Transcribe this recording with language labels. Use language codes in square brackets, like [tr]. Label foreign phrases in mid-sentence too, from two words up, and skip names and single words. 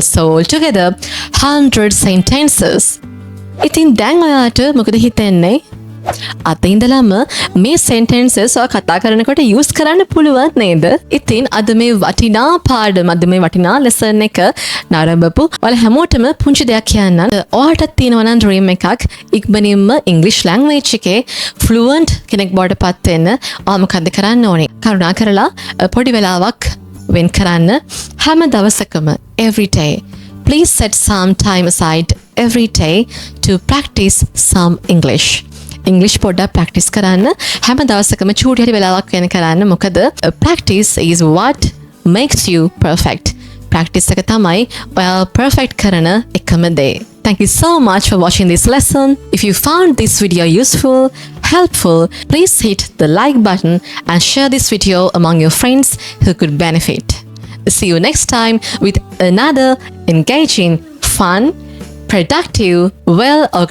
[en] So altogether 100 sentences. [si] ඉතින් දැන් ඔයාට මොකද හිතෙන්නේ? අත ඉඳලම මේ sentences ඔයා කතා කරනකොට use කරන්න පුළුවන් නේද? ඉතින් අද මේ වටිනා පාඩම අද මේ වටිනා lesson එක නරඹපු ඔයාලා හැමෝටම පුංචි දෙයක් කියන්න. ඔයාටත් තියෙනවා නම් dream එකක් ඉක්මනින්ම [en] English language [si] එකේ fluent කෙනෙක් බවට පත් වෙන්න ඔයා මොකද කරන්න ඕනේ? කරුණා කරලා පොඩි වෙලාවක් වෙන් කරන්න හැම දවසකම [en] every day. Please set some time aside every day to practice some English. [si] English පොඩ්ඩක් practice කරන්න හැම දවසකම චූටි හරි වෙලාවක් වෙන් කරන්න. [en] මොකද practice is what makes you perfect. [si] Practice එක තමයි ඔයා perfect කරන එකම දේ. [en] Thank you so much for watching this lesson. If you found this video useful, helpful, please hit the like button and share this video among your friends who could benefit. See you next time with another engaging, fun, productive, well-organized lesson.